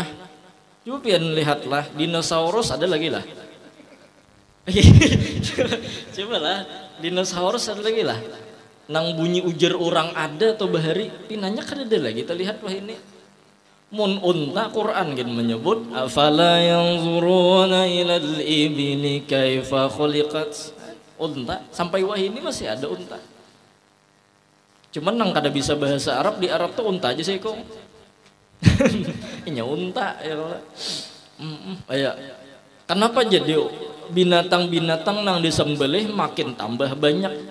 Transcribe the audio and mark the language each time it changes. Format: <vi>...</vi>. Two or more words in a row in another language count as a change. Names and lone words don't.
<bjn>Coba pian lihatlah dinosaurus ada lagi lah. Coba lah dinosaurus ada lagi lah. Nang bunyi ujar orang ada atau bahari pinanya kada ada lagi. Kita lihat wah ini. Mun unta Quran kan menyebut</bjn> <ar>أفلا ينظرون إلى الإبل كيف خلقت.</ar> <bjn>Unta sampai wah ini masih ada unta. Cuman nang kada bisa bahasa Arab, di Arab tuh unta aja sih kok. Inya unta ya. Ayo. Kenapa jadi binatang-binatang nang disembelih makin tambah banyak?</bjn>